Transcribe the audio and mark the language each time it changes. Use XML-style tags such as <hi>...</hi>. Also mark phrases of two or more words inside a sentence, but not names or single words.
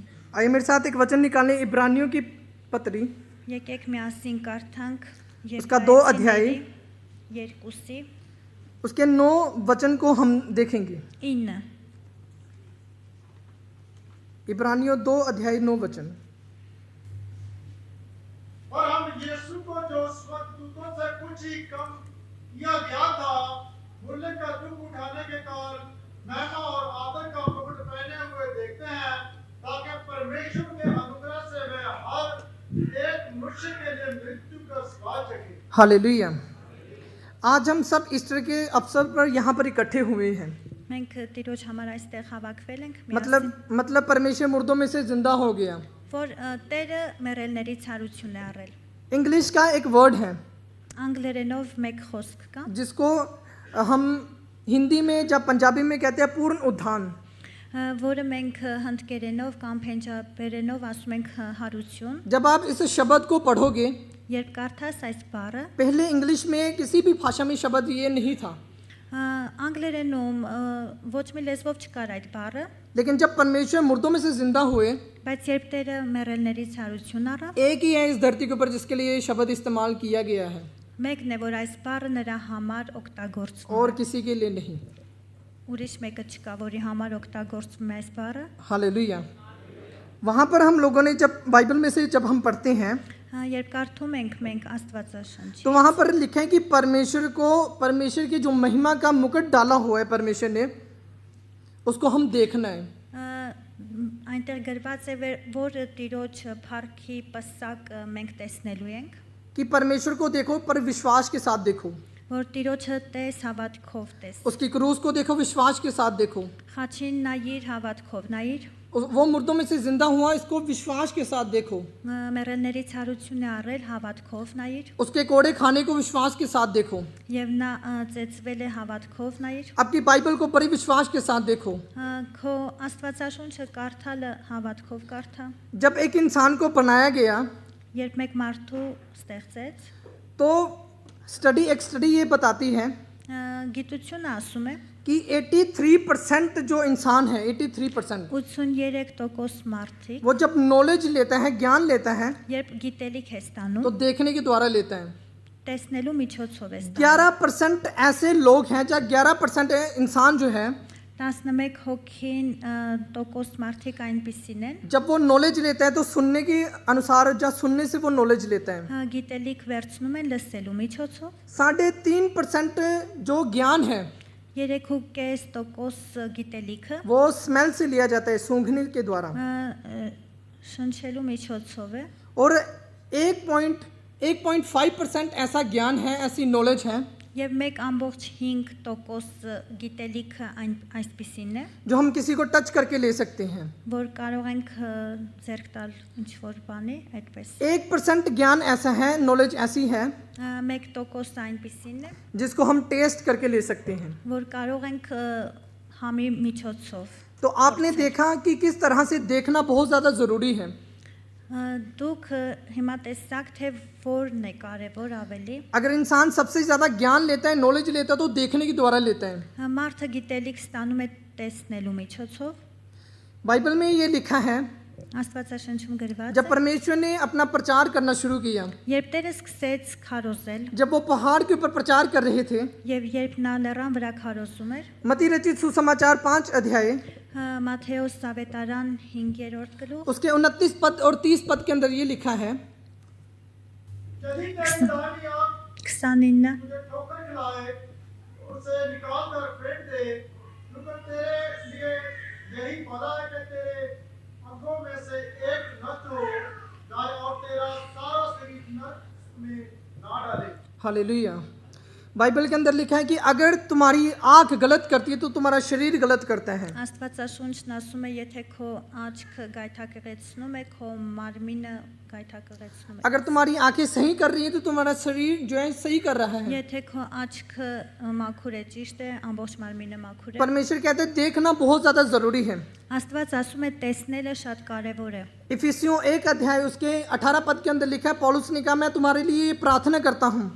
<hi>आइए मेरे साथ एक वचन निकालें, इब्रानियों की पत्री</hi> <hy>եկեք միասին կարդանք</hy> <hi>उसका 2 अध्याय,</hi> <hy>երկուսի</hy> <hi>उसके 9 वचन को हम देखेंगे।</hi> <hy>9</hy> <hi>इब्रानियों 2 अध्याय 9 वचन। और हम यीशु को जो स्वर्गदूतों से कुछ ही कम किया गया था मूल्य का दुख उठाने के कारण महिमा और आदर का मुकुट पहने हुए देखते हैं ताकि परमेश्वर के अनुग्रह से वे हर एक मनुष्य के लिए मृत्यु का स्वाद चखे। हालेलुया। आज हम सब ईस्टर के अवसर पर यहाँ पर इकट्ठे हुए हैं।</hi> <hy>Մենք Տիրոջ համար այստեղ հավաքվել ենք,</hy> <hi>मतलब परमेश्वर मुर्दों में से जिंदा हो गया।</hi> <hy>որ Տերը մեռելներից հարություն է առել։</hy> <hi>इंग्लिश का एक वर्ड है</hi> <hy>Անգլերենով մեկ խոսք կա,</hy> <hi>जिसको हम हिंदी में या पंजाबी में कहते हैं पूर्ण उद्धान।</hi> <hy>որը մենք հնդկերենով կամ փենջաբերենով ասում ենք հարություն։</hy> <hi>जब आप इस शब्द को पढ़ोगे,</hi> <hy>Երբ կարդաս այս բառը,</hy> <hi>पहले इंग्लिश में किसी भी भाषा में शब्द ये नहीं था,</hi> <hy>անգլերենում ոչ մի լեզվով չկար այդ բառը,</hy> <hi>लेकिन जब परमेश्वर मुर्दों में से जिंदा हुए,</hi> <hy>բայց երբ Տերը մեռելներից հարություն առավ,</hy> <hi>एक ही है इस धरती के ऊपर जिसके लिए ये शब्द इस्तेमाल किया गया है,</hi> <hy>մեկն է, որ այս բառը նրա համար օգտագործվում</hy> <hi>और</hi> <hy>է։</hy> <hi>किसी के लिए नहीं।</hi> <hy>Ուրիշ մեկը չկա, որի համար օգտագործվում է այս բառը։</hy> <hi>हालेलुया। वहाँ पर हम लोगों ने जब बाइबल में से जब हम पढ़ते हैं</hi> <hy>Երբ կարդում ենք մենք Աստվածաշնչի,</hy> <hi>तो वहाँ पर लिखा है कि परमेश्वर की जो महिमा का मुकुट डाला हुआ है परमेश्वर ने, उसको हम देखना है।</hi> <hy>այնտեղ գրված է, որ Տիրոջ փառքի պսակ մենք տեսնելու ենք,</hy> <hi>कि परमेश्वर को देखो पर विश्वास के साथ देखो,</hi> <hy>որ Տիրոջը տես հավատքով տես,</hy> <hi>उसकी क्रूस को देखो विश्वास के साथ देखो,</hi> <hy>խաչին նայիր հավատքով նայիր,</hy> <hi>वो मुर्दों में से जिंदा हुआ इसको विश्वास के साथ देखो,</hi> <hy>մեռելներից հարություն է առել հավատքով նայիր,</hy> <hi>उसके कोड़े खाने को विश्वास के साथ देखो,</hi> <hy>եւ նա ծեծվել է հավատքով նայիր,</hy> <hi>आपकी बाइबल को बड़ी विश्वास के साथ देखो।</hi> <hy>քո Աստվածաշունչը կարդալը հավատքով կարդա,</hy> <hi>जब एक इंसान को बनाया गया</hi> <hy>երբ մեկ մարդու ստեղծեց,</hy> <hi>तो एक स्टडी ये बताती है</hi> <hy>գիտությունը ասում է</hy> <hi>कि 83% जो इंसान है, 83%</hi> <hy>83% մարդիկ,</hy> <hi>वो जब नॉलेज लेता है, ज्ञान लेता है,</hi> <hy>երբ գիտելիք է</hy> <hi>तो</hi> <hy>ստանում,</hy> <hi>देखने के द्वारा लेता है।</hi> <hy>տեսնելու միջոցով է ստանում,</hy> <hi>11% ऐसे लोग हैं, या 11% इंसान जो है,</hi> <hy>11 հոգին տոկոս մարդիկ այնպիսին են,</hy> <hi>जब वो नॉलेज लेता है तो सुनने के अनुसार या सुनने से वो नॉलेज लेता है।</hi> <hy>գիտելիք վերցնում են լսելու միջոցով,</hy> <hi>3.5% जो ज्ञान है</hi> <hy>3.5% गीतेलिքը</hy> <hi>वो स्मेल से लिया जाता है, सूंघने के द्वारा,</hi> <hy>շնչելու միջոցով է,</hy> <hi>और 1.5% ऐसा ज्ञान है, ऐसी नॉलेज है</hi> <hy>եւ 1.5% գիտելիքը այսպիսին է,</hy> <hi>जो हम किसी को टच करके ले सकते हैं।</hi> <hy>որ կարող ենք ձեռք տալ ինչ որ բանի, այդպես</hy> <hi>1% ज्ञान ऐसा है, नॉलेज ऐसी है</hi> <hy>1% այնպիսին է,</hy> <hi>जिसको हम टेस्ट करके ले सकते हैं।</hi> <hy>որ կարող ենք համի միջոցով,</hy> <hi>तो आपने देखा कि किस तरह से देखना बहुत ज़्यादा ज़रूरी है।</hi> <hy>դուք հիմա տեսակ թե որն է կարևոր ավելի,</hy> <hi>अगर इंसान सबसे ज़्यादा ज्ञान लेता है, नॉलेज लेता है, तो देखने के द्वारा लेता है।</hi> <hy>մարդը գիտելիք ստանում է տեսնելու միջոցով,</hy> <hi>बाइबल में ये लिखा है,</hi> <hy>Աստվածաշնչում գրված</hy> <hi>जब</hi> <hy>է,</hy> <hi>परमेश्वर ने अपना प्रचार करना शुरू किया,</hi> <hy>երբ Տերը սկսեց քարոզել</hy> <hi>जब वो पहाड़ के ऊपर प्रचार कर रहे थे,</hi> <hy>եւ երբ նա լեռան վրա քարոզում էր,</hy> <hi>मती रचित सुसमाचार 5 अध्याय</hi> <hy>Մատթեոս Սավետարան 5-րդ գլուխ</hy> <hi>उसके 29 पद और 30 पद के अंदर ये लिखा है, यदि तेरी दाहिनी आँख 29 तुझे ठोकर खिलाए, उसे निकाल कर फेंक दे, क्योंकि तेरे लिए यही भला है कि तेरे अंगों में से एक नष्ट हो जाए और तेरा सारा शरीर नरक में ना डाले। हालेलुया। बाइबल के अंदर लिखा है कि अगर तुम्हारी आंख गलत करती है तो तुम्हारा शरीर गलत करता है।</hi> <hy>Աստվածաշունչն ասում է, եթե քո աչքը գայթակղեցնում է, քո մարմինը գայթակղեցնում է,</hy> <hi>अगर तुम्हारी आंखें सही कर रही है तो तुम्हारा शरीर जो है सही कर रहा है।</hi> <hy>եթե քո աչքը մաքուր է, ճիշտ է, ամբողջ մարմինը մաքուր է,</hy> <hi>परमेश्वर कहते हैं देखना बहुत ज्यादा जरूरी है।</hi> <hy>Աստված ասում է տեսնելը շատ կարևոր է,</hy> <hi>इफिसियों 1 अध्याय उसके 18 पद के अंदर लिखा है, पौलुस ने कहा मैं तुम्हारे लिए प्रार्थना करता हूँ।</hi>